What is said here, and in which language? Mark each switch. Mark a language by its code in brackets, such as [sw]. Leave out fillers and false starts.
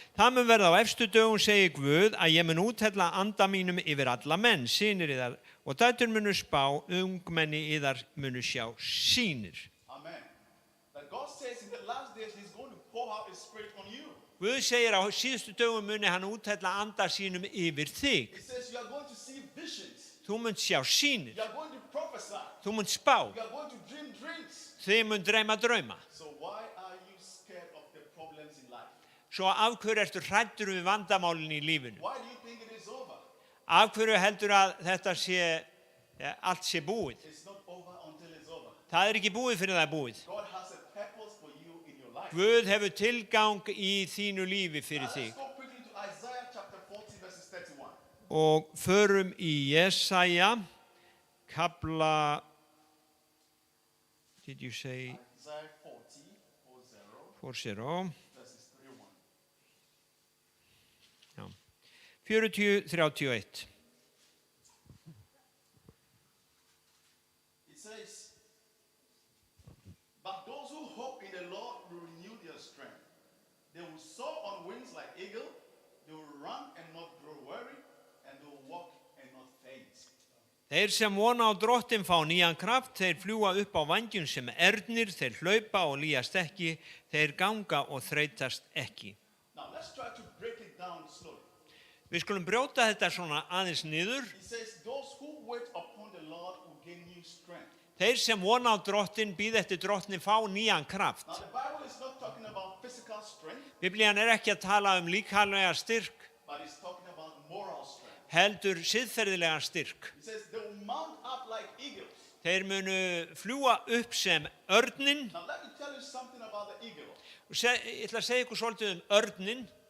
[is] Það mun verða á efstu dögum, segir Guð, að ég mun úthella anda mínum yfir alla menn, synir yðar, og dætur munu spá, ungmenni yðar munu sjá sýnir. Amen. [en] That God says in the last days, He's going to pour out His spirit on you. [is] Guð segir á síðustu dögum muni hann úthella anda sínum yfir þig. [en] He says you are going to see visions. [is] Þú munt sjá sýnir, [en] You are going to prophesy. [is] þú munt spá, [en] You are going to dream dreams. [is] þið munt dreyma drauma. [en] So why are you scared of the problems in life? [is] Svo af hverju ertu hræddur við vandamálin í lífinu? [en] Why do you think it is over? [is] Af hverju heldur að þetta sé, allt sé búið? [en] It's not over until it's over. [is] Það er ekki búið fyrir það er búið. [en] God has a purpose for you in your life. [is] Guð hefur tilgang í þínu lífi fyrir [en] Now [is] þig. [en] let's go quickly to Isaiah chapter 40 verses 31. [is] Og förum í Jesaja, kapla, [en] did you say Isaiah 40, 40 40? verses 31. [is] Já. 40:31. [en] It says, but those who hope in the Lord will renew their strength. They will soar on wings like eagle. They will run and not grow weary, and they will walk and not faint. [is] Þeir sem vona á drottin fá nýjan kraft, þeir fljúga upp á vangjum sem ernir, þeir hlaupa og líast ekki, þeir ganga og þreytast ekki. [en] Now let's try to break it down slowly. [is] Við skulum brjóta þetta svona aðeins niður. [en] He says, those who wait upon the Lord will gain new strength. [is] Þeir sem vona á drottin, bíða eftir drottni, fá nýjan kraft. [en] Now the Bible is not talking about physical strength, [is] Biblían ekki að tala líkamlega styrk, [en] but it's talking about moral strength. [is] heldur siðferðilegan styrk. [en] He says they will mount up like eagles. [is] Þeir munu fljúga upp sem örnin. [en] Now let me tell you something about the eagle. [is] Ég ætla að segja ykkur svolítið örnin.